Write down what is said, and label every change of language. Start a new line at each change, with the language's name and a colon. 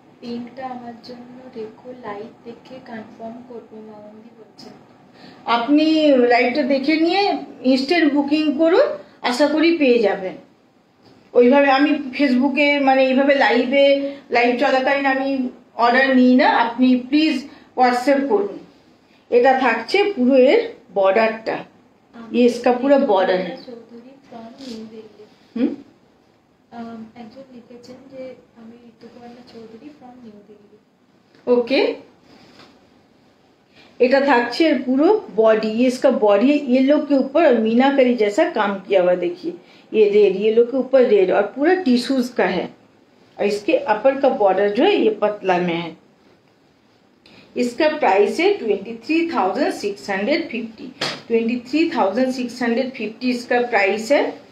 Bangla: পিঙ্কটা আমার জন্য রেখো, লাইট দেখে কনফার্ম করব, মামুদি বলছেন। আপনি লাইভটা দেখে নিয়ে ইনস্ট্যান্ট বুকিং করুন, আশা করি পেয়ে যাবেন। ওইভাবে আমি ফেসবুকে মানে এইভাবে লাইভ চলাকালীন আমি অর্ডার নিই না, আপনি প্লিজ হোয়াটসঅ্যাপ করুন। এটা থাকছে পুরো এর বর্ডারটা,
Hindi: ये इसका पूरा बॉर्डर है।
Bangla: চৌধুরী ফ্রম নিউ দিল্লি, একজন লিখেছেন যে আমি Rituparna Chowdhury from new Delhi.
Hindi: Okay,
Bangla: এটা থাকছে এর পুরো
Hindi: बॉडी, ये इसका बॉडी है, येलो के ऊपर और मीनाकरी जैसा काम किया हुआ। देखिए ये रेड, येलो के ऊपर रेड और पूरा टिश्यूज का है। और इसके अपर का बॉर्डर जो है ये पतला में है। इसका प्राइस है 23,650, 23,650 इसका प्राइस है।